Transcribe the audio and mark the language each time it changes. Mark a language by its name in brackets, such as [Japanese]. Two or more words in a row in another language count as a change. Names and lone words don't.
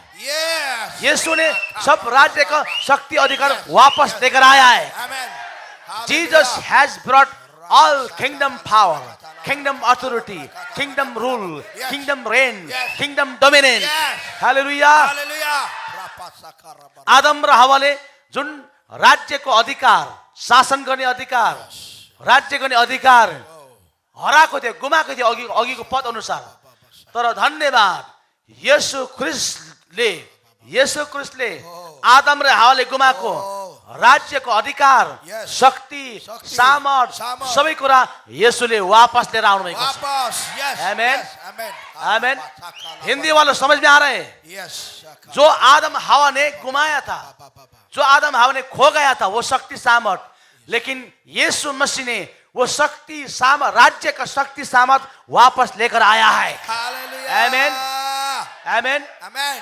[Hindi] यीशु ने सब राज्य का शक्ति अधिकार वापस लेकर आया है। [English] Jesus has brought all kingdom power, kingdom authority, kingdom rule, kingdom reign, kingdom dominance. हालेलुया। [Nepali] आदम र हवाले जुन राज्यको अधिकार, शासन गर्ने अधिकार, राज्य गर्ने अधिकार हराएको थियो, गुमाएको थियो अघिको पद अनुसार। तर धन्यवाद, येशू ख्रिस्टले आदम र हवाले गुमाएको राज्यको अधिकार, शक्ति, सामर्थ, सबै कुरा येशूले वापस लिएर आउनु भएको छ। आमेन, आमेन। [Hindi] हिंदी वालों समझ में आ रहे हैं? जो आदम हवा ने गुमाया था, जो आदम हवा ने खो गया था, वो शक्ति, सामर्थ, लेकिन यीशु मसीह ने वो शक्ति, सामर्थ, राज्य का शक्ति, सामर्थ वापस लेकर आया है। आमेन, आमेन, आमेन।